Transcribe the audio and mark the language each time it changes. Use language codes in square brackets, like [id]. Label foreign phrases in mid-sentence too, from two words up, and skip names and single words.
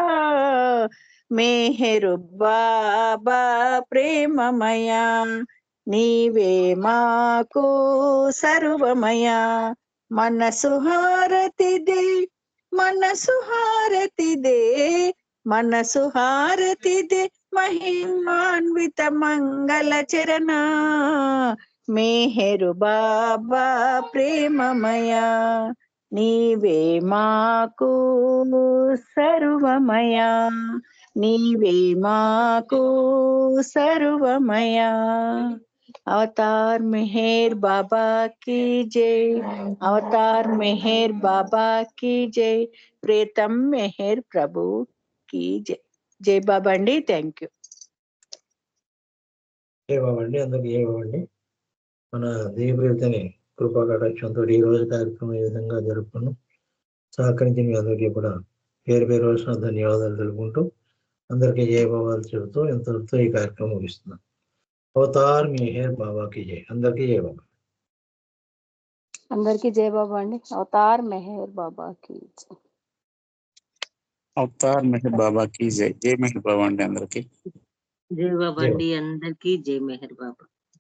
[te] మెహరు బాబా ప్రేమమయా నీవే మాకు సర్వమయా మనసు హారతిదే మనసు హారతిదే మనసు హారతిదే మహిమాన్విత మంగళ చరణ మెహరు బాబా ప్రేమమయా నీవే మాకు సర్వమయా నీవే మాకు సర్వమయా అవతార్ మెహర్ బాబా [hi] की जय [te] అవతార్ మెహర్ బాబా [hi] की जय [te] ప్రీతం మెహర్ ప్రభు [hi] की जय [te] జై బాబా అండి [en] thank you [te] జై బాబా అండి అందరికి జై బాబా అండి మన దేవప్రేతని కృపా కటాక్షంతో ఈ రోజు కార్యక్రమం ఈ విధంగా జరుపుకున్నాం సహకరించిన మీ అందరికీ కూడా పేరు పేరు వచ్చిన ధన్యవాదాలు తెలుపుకుంటూ అందరికీ జయ బాబాలు చెబుతూ ఎంతటితో ఈ కార్యక్రమం ముగిస్తున్నాం అవతార్ మెహర్ బాబాకి జై అందరికీ జయ బాబా అందరికీ జై బాబా అండి అవతార్ మెహర్ బాబాకి [hi] అవతార్ మెహర్ బాబా की जय. [te] జై మెహర్ బాబా అండి అందరికి. జై బాబా అండి అందరికీ జై మెహర్ బాబా.